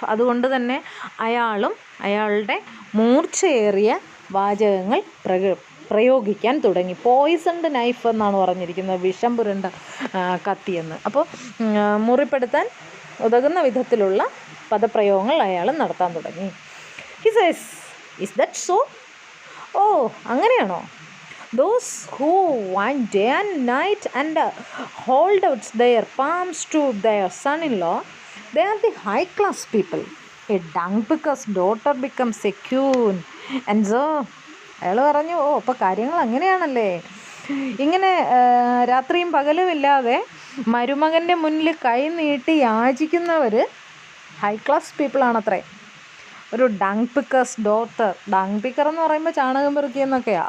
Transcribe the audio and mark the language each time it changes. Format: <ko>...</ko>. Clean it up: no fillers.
<ml>അതുകൊണ്ട് തന്നെ അയാളുടെ മൂർച്ചയേറിയ വാചകങ്ങൾ പ്രയോഗിക്കാൻ തുടങ്ങി.</ml> <en>poisoned knife</en> <ml>എന്നാണ് പറഞ്ഞിരിക്കുന്നത്, വിഷം പുരണ്ട കത്തിയെന്ന്. അപ്പോൾ മുറിപ്പെടുത്താൻ ഉതകുന്ന വിധത്തിലുള്ള പദപ്രയോഗങ്ങൾ അയാൾ നടത്താൻ തുടങ്ങി.</ml> <en>He says, is that so?</en> <ml>ഓ, അങ്ങനെയാണോ?</ml> <en>Those who wind day and night and hold out their palms to their son-in-law, they are the high-class people. A dung picker's daughter becomes a queen. And so,</en> <ml>അയാൾ പറഞ്ഞു, ഓ, അപ്പോൾ കാര്യങ്ങൾ അങ്ങനെയാണല്ലേ. ഇങ്ങനെ രാത്രിയും പകലുമില്ലാതെ മരുമകൻ്റെ മുന്നിൽ കൈ നീട്ടി യാചിക്കുന്നവർ</ml> <en>High class പീപ്പിളാണത്രേ.</en> <ml>ഒരു</ml> <en>Dung pickers daughter. Dung picker</en> <ml>എന്ന് പറയുമ്പോൾ ചാണകം പെറുക്കിയെന്നൊക്കെയാണ്.</ml>